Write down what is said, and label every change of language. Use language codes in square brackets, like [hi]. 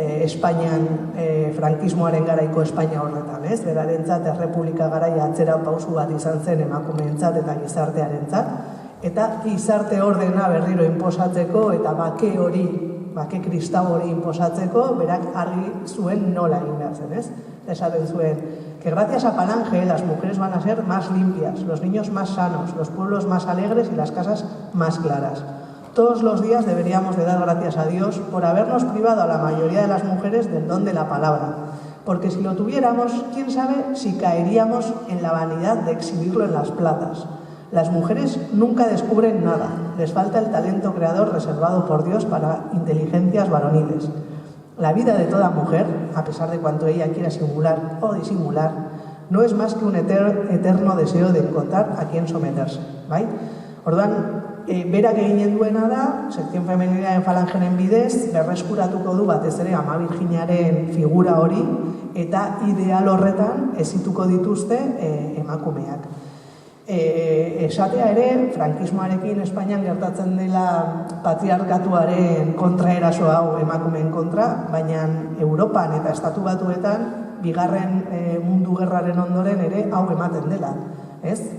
[eu] Espainian, frankismoaren garaiko Espainia horretan, ez? Berarentzat errepublika garaia atzera pausu bat izan zen emakumeentzat eta gizartearentzat, eta gizarte ordena berriro inposatzeko eta bake kristau hori inposatzeko, berak argi zuen nola egin behar zen, ez? Esaten zuen, [es] que gracias a Falange las mujeres van a ser más limpias, los niños más sanos, los pueblos más alegres y las casas más claras. Todos los días deberíamos de dar gracias a Dios por habernos privado a la mayoría de las mujeres del don de la palabra, porque si lo tuviéramos, quién sabe si caeríamos en la vanidad de exhibirlo en las plazas. Las mujeres nunca descubren nada, les falta el talento creador reservado por Dios para inteligencias varoniles. La vida de toda mujer, a pesar de cuanto ella quiera simular o disimular, no es más que un eterno deseo de encontrar a quien someterse. [eu] Bai? Orduan, berak eginen duena da, sekzion femenina falangenen bidez, berreskuratuko du batez ere Ama Virginiaren figura hori, eta ideal horretan ezituko dituzte emakumeak. Esatea ere, frankismoarekin Espainian gertatzen dela patriarkatuaren kontraeraso hau emakumeen kontra, baina Europan eta Estatu Batuetan bigarren mundu gerraren ondoren ere hau ematen dela. Ez?